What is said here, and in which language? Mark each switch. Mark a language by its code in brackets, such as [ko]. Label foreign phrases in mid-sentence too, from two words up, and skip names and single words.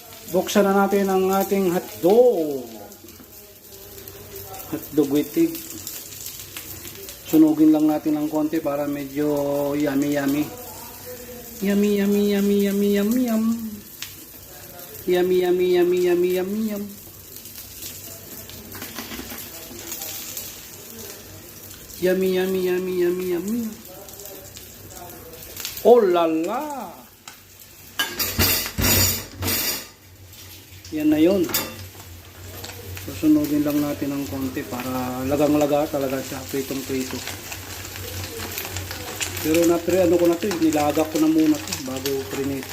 [tl] Buksan na natin ang ating hotdog. [en] Hotdog with egg. [tl] Sunugin lang natin ng konti para medyo [en] yummy yummy. Yummy yummy yummy yummy yummy yum. Yummy yummy yummy yummy yummy yum. Yummy yummy yummy yummy yummy. [tl] Oh la la. Yan na yun. Susunugin lang natin ng konti para lagang-laga talaga siya, pritong-prito. Pero ano ko na to, nilagak ko na muna to bago prinito.